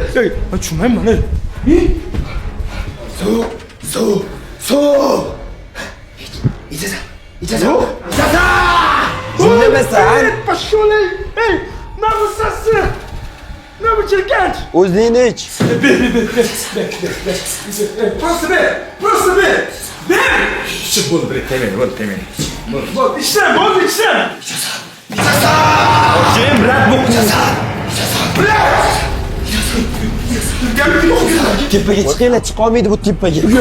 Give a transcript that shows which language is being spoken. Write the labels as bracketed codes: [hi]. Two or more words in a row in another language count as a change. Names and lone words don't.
[uz] Ey, men tushunmayman, ey. Ey. Suv, suv, suv. Ich-, ichasan, ichasan. Suv? Ichasan! Jinnisan? Ey, pashsholay! Ey, nima bo'lsasi? Nima bu jirkanch? O'zingni ich. Ber, ber, ber, ber, ber, ber, ber. Просто ber, просто ber. Ber! Ichib bo'ldi, ber, tegmaydi, bo'ldi, tegmaydi. Bo'ldi, bo'ldi, ichsam, bo'ldi, ichsam. Ichasan! Ichasan! Keyin, brat, bu Ichasan! Ichasan! Brat! Tepaga chiqinglar, chiqolmaydi bu tepaga.